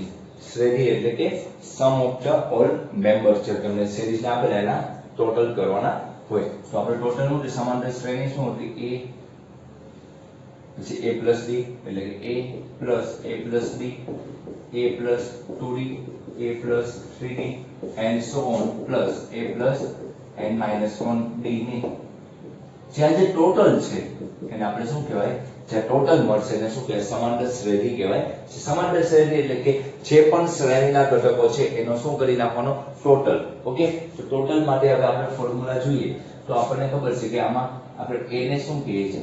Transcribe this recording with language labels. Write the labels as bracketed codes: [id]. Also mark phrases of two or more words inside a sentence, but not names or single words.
[gu] શ્રેણી એટલે કે [en] sum of the all members [gu] છે. તમને સિરીઝ ના આપેલા એના ટોટલ કરવાના હોય. તો આપણે ટોટલ નું સમાંતર શ્રેણી શું હતી? a પછી [en] a plus d [gu] એટલે કે [en] a plus d, a plus 2d, a plus 3d and so on plus a plus n minus 1d [gu] ની જ્યાં જે ટોટલ છે એને આપણે શું કહેવાય? જે ટોટલ મળશે એને શું કહેવાય? સમાંતર શ્રેણી કહેવાય. સમાંતર શ્રેણી એટલે કે જે પણ શ્રેણીના ઘટકો છે એનો શું કરી નાખવાનો? ટોટલ. ઓકે, તો ટોટલ માટે હવે આપણે ફોર્મ્યુલા જોઈએ તો આપણને ખબર છે કે આમાં આપણે a ને શું કહીએ છીએ?